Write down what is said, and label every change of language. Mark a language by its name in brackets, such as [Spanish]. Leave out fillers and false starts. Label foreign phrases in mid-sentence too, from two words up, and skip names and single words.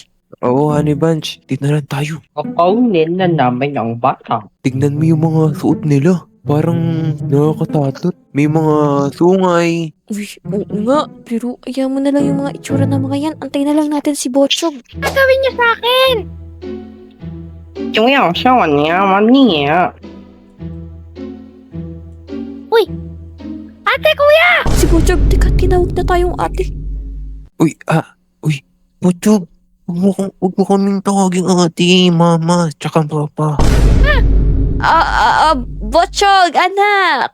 [Filipino] Oo, [English] Honey Bunch. [Filipino] Dito na lang tayo. Kukunin na namin ang bata. Tignan mo yung mga suot nila. Parang nakakatatot. May mga sungay. Uy, oo nga. Pero ayaw mo na lang yung mga itsura ng mga yan. Antayin na lang natin si Bochog. Gagawin niyo sa akin! [Chinese] 就要像我娘吗你？ [Filipino] Ate, kuya! Si Bochog, teka, tinawag na tayong ate. Uy. Bochog. Huwag mo kaming tawaging ate, mama, tsaka papa. Bochog, anak!